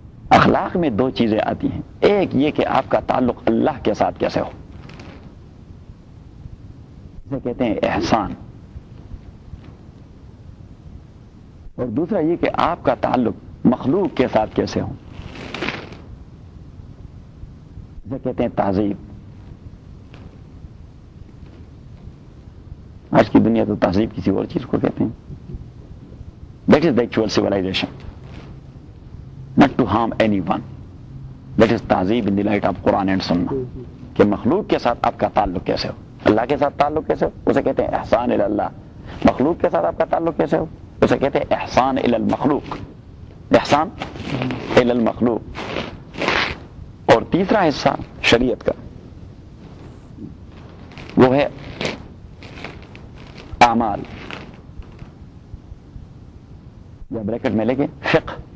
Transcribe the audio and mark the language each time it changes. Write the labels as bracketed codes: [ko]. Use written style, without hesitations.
[ur] اخلاق میں دو چیزیں آتی ہیں, ایک یہ کہ آپ کا تعلق اللہ کے ساتھ کیسے ہو, اسے کہتے ہیں احسان, اور دوسرا یہ کہ آپ کا تعلق مخلوق کے ساتھ کیسے ہو, اسے کہتے ہیں تہذیب. آج کی دنیا تو تہذیب کسی اور چیز کو کہتے ہیں. [en] That is the actual civilisation, not to harm anyone. That is تہذیب in the light of Quran and سنہ. [ur] کہ مخلوق کے ساتھ آپ کا تعلق کیسے ہو, اللہ کے ساتھ تعلق کیسے ہو, اسے کہتے ہیں احسان الی اللہ. مخلوق کے ساتھ آپ کا تعلق کیسے ہو, اسے کہتے ہیں احسان الی المخلوق. احسان الی المخلوق. اور تیسرا حصہ شریعت کا وہ ہے اعمال, یا بریکٹ میں لے کے فقہ.